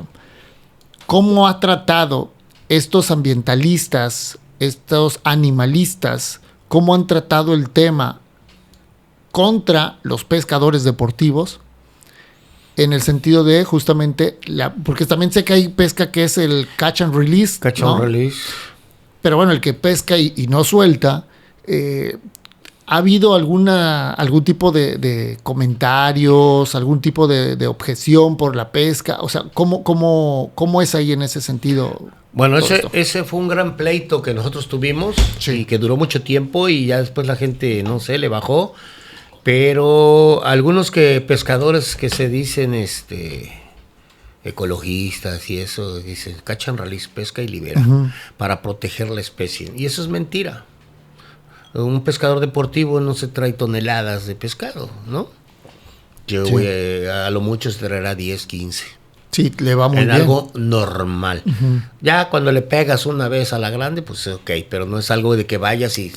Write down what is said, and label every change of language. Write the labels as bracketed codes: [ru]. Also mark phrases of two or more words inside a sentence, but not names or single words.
[es] ¿Cómo ha tratado estos ambientalistas, estos animalistas, cómo han tratado el tema contra los pescadores deportivos? En el sentido de justamente, porque también sé que hay pesca que es el [en] catch and release. Catch and release. [es] Pero bueno, el que pesca y no suelta, ¿ha habido algún tipo de comentarios, algún tipo de objeción por la pesca? O sea, ¿cómo es ahí en ese sentido? Bueno, ese fue un gran pleito que nosotros tuvimos, sí, y que duró mucho tiempo y ya después la gente, no sé, le bajó. Pero algunos pescadores que se dicen ecologistas y eso, dicen [en] catch and release, [es] pesca y libera, para proteger la especie. Y eso es mentira. Un pescador deportivo no se trae toneladas de pescado, ¿no? Yo sí, a lo mucho se traerá 10, 15. Sí, le va muy bien. Algo normal. Ya cuando le pegas una vez a la grande, pues ok, pero no es algo de que vayas y...